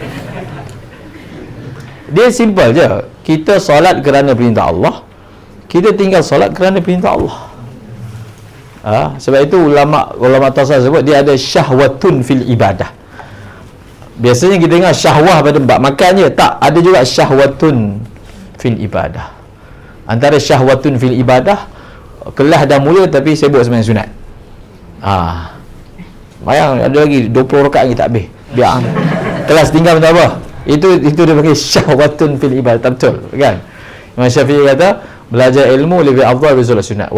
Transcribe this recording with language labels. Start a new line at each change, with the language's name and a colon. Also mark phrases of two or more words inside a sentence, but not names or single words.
Malay: Kita solat kerana perintah Allah, kita tinggal solat kerana perintah Allah. Sebab itu ulama tasawuf sebut dia ada
Arabic: شهوة في العبادة.
Malay: Biasanya kita dengar syahwah pada bab makan je. Tak, ada juga
Arabic: شهوة في العبادة.
Malay: Antara
Arabic: شهوة في العبادة,
Malay: kelas dah mula tapi sibuk sembahyang sunat. Bayang ada lagi 20 rakaat lagi tak habis. Biar kelas tinggal tak apa. Itu dia panggil
Arabic: شهوة في العبادة.
Malay: Tak betul kan? Imam Syafi'i kata belajar ilmu lebih afdal daripada solat sunat.